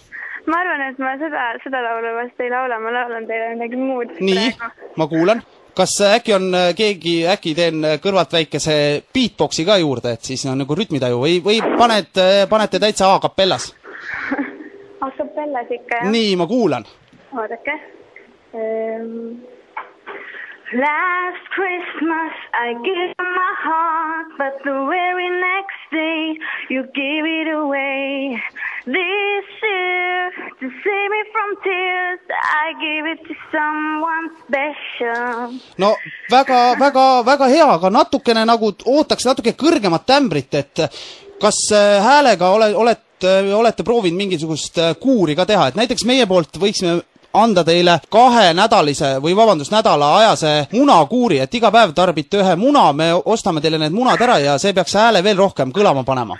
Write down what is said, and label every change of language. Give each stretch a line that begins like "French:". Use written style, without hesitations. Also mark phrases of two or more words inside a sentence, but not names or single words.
Estonian: Ma arvan, et ma seda laulu vast ei laula, ma laulan teile midagi muud. Nii, ma kuulan. Kas äkki on äkki teen kõrvalt väikese beatboxi ka juurde, et siis on nagu rütmitaju või panete täitsa A-kapellas? A-kapellas ikka, jah. Nii, ma kuulan. Oodake.
English: Last Christmas I gave my heart, but the very next day you gave it away. This year, to save me from tears, I gave it to someone special.
Estonian: No, väga hea, aga natukene nagu ootaks natuke kõrgemat tämbrit, et kas häälega olete proovinud mingisugust kuuri ka teha, et näiteks meie poolt võiksime anda teile 2 nädala ajase munakuuri, et iga päev tarbite ühe muna, me ostame teile need munad ära ja see peaks hääle veel rohkem kõlama panema.